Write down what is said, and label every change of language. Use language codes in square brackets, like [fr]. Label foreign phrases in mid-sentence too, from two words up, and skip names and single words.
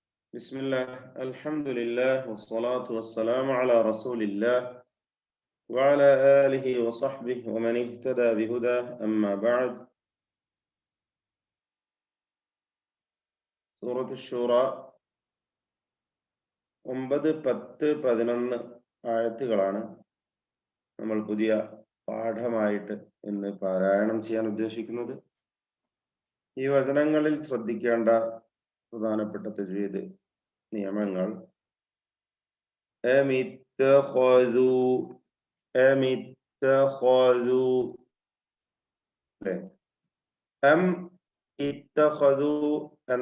[ar] بسم الله الحمد لله والصلاة والسلام على رسول الله وعلى آله وصحبه ومن اهتدى بهداه أما بعد سورة الشورى 9, 10, 11 [ml] ആയത്തുകളാണ് നമ്മൾ പുതിയ പാഠമായിട്ട് ഇന്ന് പാരായണം ചെയ്യാൻ ഉദ്ദേശിക്കുന്നത്. ഈ വചനങ്ങളിൽ ശ്രദ്ധിക്കേണ്ട പ്രധാനപ്പെട്ട തജ്വീദ് നിയമങ്ങൾ എന്ന